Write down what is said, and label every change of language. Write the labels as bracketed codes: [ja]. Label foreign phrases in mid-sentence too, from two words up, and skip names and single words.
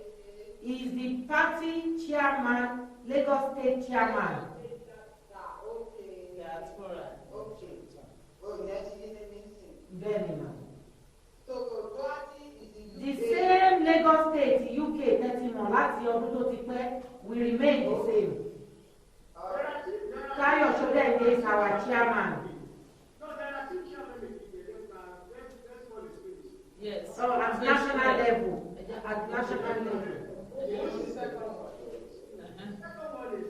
[en] Is the party chairman, Lagos State Chairman. Okay. Diaspora. Okay. Oh, yes, Very much. So, Doherty is The same Lagos State, UK, 30 months, [yo] láti ọdún tó ti pẹ́, [en] we remain the same. Tayo Sodende is our chairman. No, there are two chairmen in the let's call it finish. Yes. So at national level, at national level. Second one is